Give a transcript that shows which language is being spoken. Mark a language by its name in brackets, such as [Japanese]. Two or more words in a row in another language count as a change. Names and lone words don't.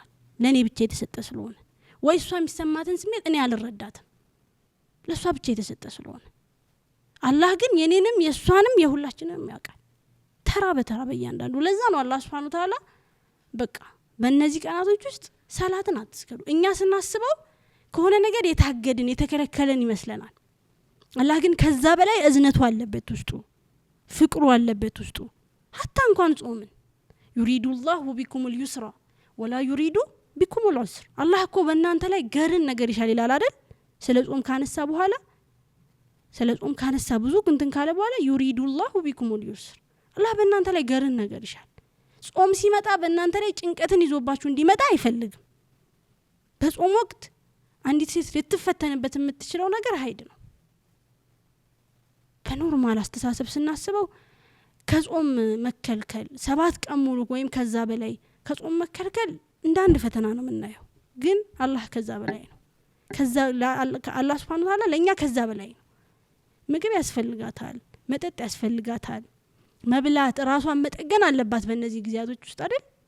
[Amharic] ለኔ ብቻ የተሰጠ ስለሆነ ወይ እሷ የሚሰማትን ስሜት እኔ አልረዳትም ለሷ ብቻ የተሰጠ ስለሆነ አላህ ግን የኔንም የሷንም የሁላችንም ያውቃል ተራ በተራ በእያንዳንዱ ለዛ ነው አላህ Subhanahu [Arabic] وتعالى [Amharic] በቃ በእነዚህ ቀናቶች ውስጥ ሰላትን አትስገዱ እኛ ስናስበው ከሆነ ነገር የታገድን የተከለከለን ይመስለናል አላህ ግን ከዛ በላይ እዝነቱ አለበት ውስጡ ፍቅሩ አለበት ውስጡ حتى እንኳን ጾምን [Arabic] يريد الله بكم اليسر ولا يريد بكم العسر [Amharic] አላህ እኮ በእናንተ ላይ ገርን ነገር ይሻል ይላል አይደል ስለ ጾም ካነሳ በኋላ ስለ ጾም ካነሳ ብዙ እንትን ካለ በኋላ [Arabic] يريد الله بكم اليسر [Amharic] አላህ በእናንተ ላይ ገርን ነገር ይሻል ጾም ሲመጣ በእናንተ ላይ ጭንቀትን ይዞባችሁ እንዲመጣ አይፈልግም በጾም ወቅት አንዲት ሴት ልትፈተንበት የምትችለው ነገር ሀይድ ነው በኖርማል አስተሳሰብ ስናስበው ከጾም መከልከል 7 ቀን ሙሉ ወይም ከዛ በላይ ከጾም መከልከል እንደ አንድ ፈተና ነው የምናየው ግን አላህ ከዛ በላይ ነው ከዛ አላህ [Arabic] سبحانه وتعالى [Amharic] ለኛ ከዛ በላይ ነው ምግብ ያስፈልጋታል መጠጥ ያስፈልጋታል መብላት ራሷን መጠገን አለባት በእነዚህ ጊዜያቶች ውስጥ አይደል